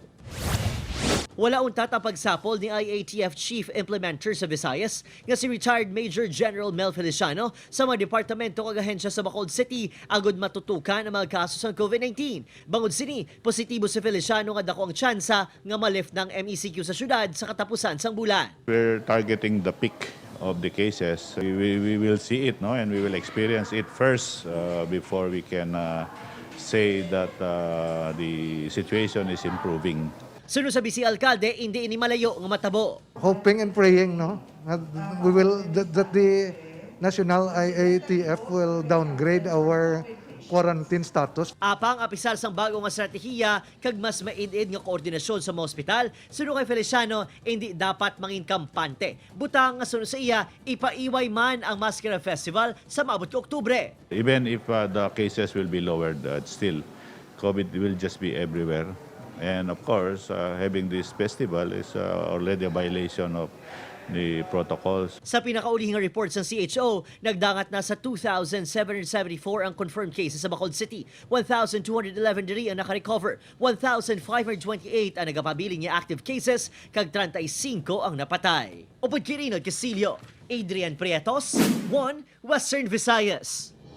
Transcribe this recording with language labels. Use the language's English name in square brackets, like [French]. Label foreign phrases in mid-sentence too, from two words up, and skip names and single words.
[Hiligaynon] Wala untat ang pagsapol ni IATF Chief Implementer sa Visayas nga si retired Major General Mel Feliciano sa mga departamento kag ahensya sa Bacolod City agud matutukan ang mga kaso sa COVID-19. Bangod sini, positibo si Feliciano nga dako ang tsansa nga ma-lift ng MECQ sa syudad sa katapusan sang bulan. [English] We're targeting the peak of the cases. We will see it, no, and we will experience it first before we can say that the situation is improving. [Hiligaynon] Sunod sa Bisi Alcalde, hindi ini malayo nga matabo. [English] Hoping and praying, no, that that the national IATF will downgrade our quarantine status. [Hiligaynon] Apang apisal sang bago nga strategiya kag mas maid-id nga koordinasyon sa mga ospital, sunod kay Feliciano, hindi dapat mangin kampante. Butang nga sunod sa iya, ipaiway man ang Maskara Festival sa maabot ka Oktubre. [English] Even if the cases will be lowered, still, COVID will just be everywhere. And of course, having this festival is already a violation of the protocols. [Hiligaynon] Sa pinakaulihing report sa CHO, nagdangat na sa 2,774 ang confirmed cases sa Bacolod City. 1,211 diri ang nakarecover. 1,528 ang nagapabiling niya active cases, kag 35 ang napatay. Upod Quirino Casillo, Adrian Prietos, 1 Western Visayas.